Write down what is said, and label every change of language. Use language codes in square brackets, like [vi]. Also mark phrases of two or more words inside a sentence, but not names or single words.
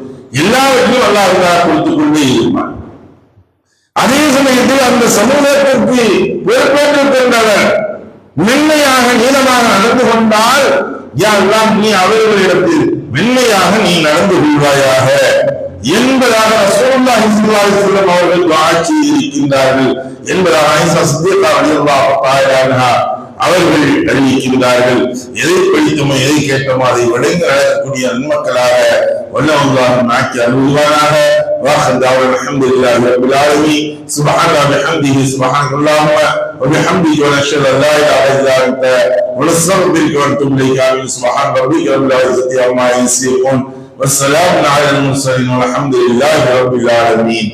[ta] எல்லாவற்றையும் அல்லாஹ் கொடுத்துக் கொண்டே இருப்பான். அதே சமயத்தில் அந்த சமூகத்திற்கு பொறுப்பேற்றுக் கொண்டவர் மென்மையாக நீளமாக நடந்து கொண்டால் யாரெல்லாம் நீ அவர்களிடத்தில் மென்மையாக நீ நடந்து கொள்வாயாக என்பதாக [ar] رسول الله صلى الله عليه وسلم [ta] அவர்கள் துஆ செய்திருக்கின்றார்கள் என்பதாக ஆயிஷா ஸித்திகா [ar] رضي الله تعالى عنها [ta] அவர்கள் அறிவிக்கின்றார்கள். எதை படித்தோமோ எதை கேட்டோமோ அதை விளைந்து நடக்கக்கூடிய நன்மக்களாக வல்லல்லாஹு ஆக்கி அருள்வானாக. [ar] واخر دعوانا الحمد لله رب العالمين. سبحان الله وبحمده سبحانك اللهم وبحمدك ونشهد ان لا اله الا انت ونستغفرك ونتوب اليك. امين. سبحان ربك رب العزه عما يصفون والسلام على المرسلين والحمد لله رب العالمين.